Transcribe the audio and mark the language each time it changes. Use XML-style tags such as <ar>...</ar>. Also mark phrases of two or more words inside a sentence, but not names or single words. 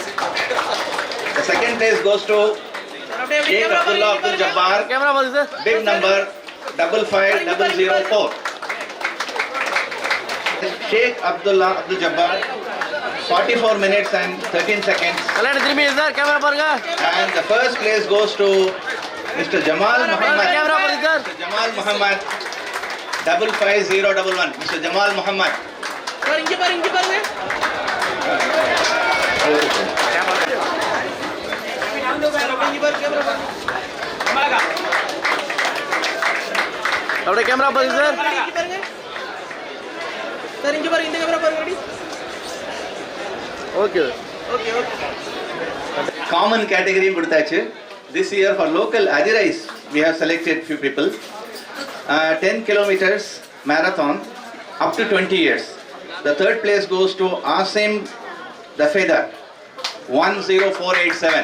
<en>The second place goes to Sheikh Abdullah Abdul Jabbar, bib number 55004. Sheikh Abdullah Abdul Jabbar, 44 minutes and 13 seconds.</en> <ta>விளையாட்டு திரும்பி சார் கேமரா பாருங்க.</ta> <en>And the first place goes to Mr. Jamal Muhammad.</en> <ta>கேமரா பாருங்க சார்.</ta> <en>Mr. Jamal Muhammad, 55011. Mr. Jamal Muhammad.</en> <ta>சார் இங்க பாருங்க இங்க பாருங்க. அப்படியே கேமரா பாருங்க சார். சார் இங்க பாருங்க இந்த கேமரா பாருங்க.</ta> <en>okay okay okay. Common category</en> <ta>கொடுத்தாச்சு.</ta> <en>This year for local Adirais we have selected few people. 10 kilometers marathon up to 20 years. The third place goes to Asim Dafeda, 10487.</en>